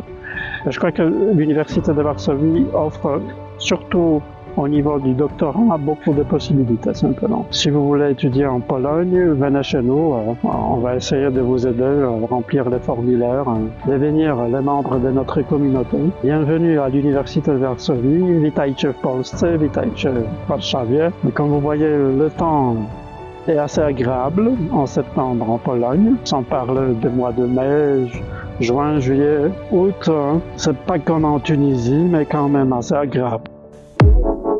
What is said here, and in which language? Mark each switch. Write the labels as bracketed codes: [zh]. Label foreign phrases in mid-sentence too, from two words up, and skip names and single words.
[fr] Et je crois que l'Université de Varsovie offre surtout au niveau du doctorat beaucoup de possibilités simplement. Si vous voulez étudier en Pologne, venez chez nous, on va essayer de vous aider à remplir les formulaires, devenir les membres de notre communauté. Bienvenue à l'Université de Varsovie, [pl] witajcie w Polsce, witajcie w Warszawie. [fr] Comme vous voyez, le temps est assez agréable en septembre en Pologne, sans parler des mois de mai, juin, juillet, août. C'est pas comme en Tunisie, mais quand même assez agréable.